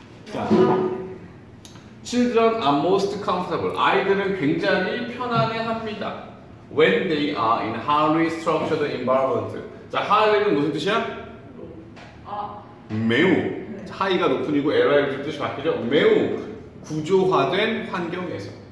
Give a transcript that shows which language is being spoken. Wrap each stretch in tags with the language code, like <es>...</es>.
<en>자, children are most comfortable.</en> <ko>아이들은 굉장히 편안해합니다.</ko> <en>When they are in highly structured environment.</en> <ko>자, highly는 무슨 뜻이야? 매우. 하이가 높은 이고 LI가 무슨 뜻이 바뀌죠? 매우 구조화된 환경에서.</ko>